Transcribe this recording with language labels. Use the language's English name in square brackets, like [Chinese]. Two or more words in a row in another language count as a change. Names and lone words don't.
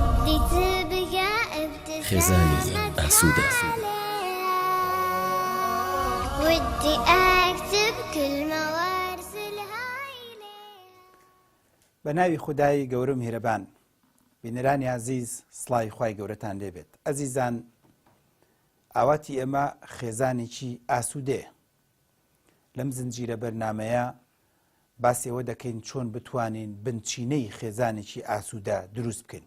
[Central Kurdish] خێزانی ئاسوودە. [Arabic] ودي أكتب كلمة وأرسلها إليك. [Central Kurdish] بەناوی خودای گەورە و میهرەبان، بینەرانی عزیز، سڵاوی خوای گەورەتان لێبێت. ئەزیزان، ئاواتی ئێمە خێزانێکی ئاسوودەیە. لەم زنجیرە بەرنامەیە باسی ئەوە دەکەین چۆن بتوانین بنچینەی خێزانێکی ئاسوودە دروست بکەین.